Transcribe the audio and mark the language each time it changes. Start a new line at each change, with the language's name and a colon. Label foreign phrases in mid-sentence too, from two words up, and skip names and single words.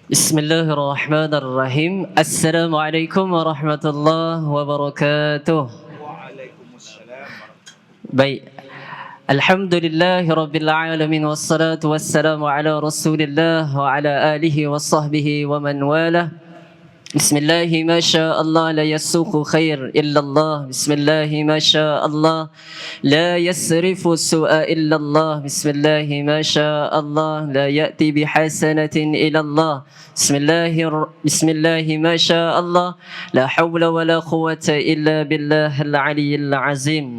Arabic: بسم الله الرحمن الرحيم. السلام عليكم ورحمة الله وبركاته. وعليكم السلام. Baik. الحمد لله رب العالمين والصلاة والسلام على رسول الله وعلى آله وصحبه ومن والاه. بسم الله ما شاء الله لا يسوق الخير إلا الله. بسم الله ما شاء الله لا يصرف السوء إلا الله. بسم الله ما شاء الله لا يأتي بالحسنات إلا الله. بسم الله ما شاء الله لا حول ولا قوة إلا بالله العلي العظيم.